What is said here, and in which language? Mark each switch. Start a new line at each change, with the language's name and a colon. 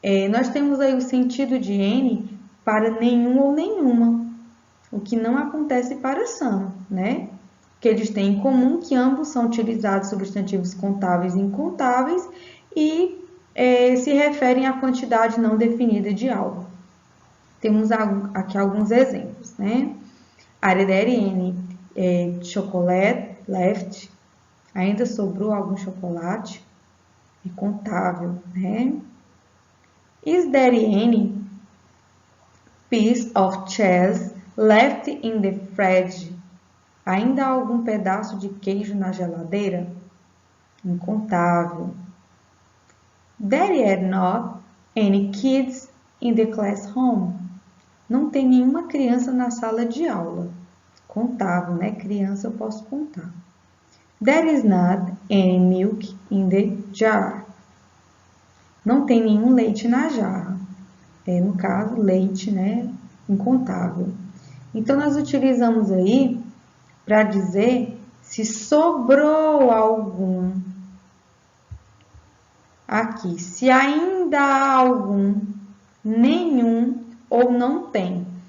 Portuguese: Nós temos aí o sentido de any para nenhum ou nenhuma, o que não acontece para some, né? Que eles têm em comum que ambos são utilizados substantivos contáveis e incontáveis e se referem à quantidade não definida de algo. Temos aqui alguns exemplos, né?
English: Are there any chocolate left?
Portuguese: Ainda sobrou algum chocolate? É contável, né?
English: Is there any piece of cheese left in the fridge?
Portuguese: Ainda há algum pedaço de queijo na geladeira? Incontável.
English: There are not any kids in the classroom.
Portuguese: Não tem nenhuma criança na sala de aula. Contável, né? Criança eu posso contar.
English: There is not any milk in the jar.
Portuguese: Não tem nenhum leite na jarra. No caso, leite, né? Incontável. Então, nós utilizamos aí para dizer se sobrou algum. Aqui, se ainda há algum, nenhum ou não tem.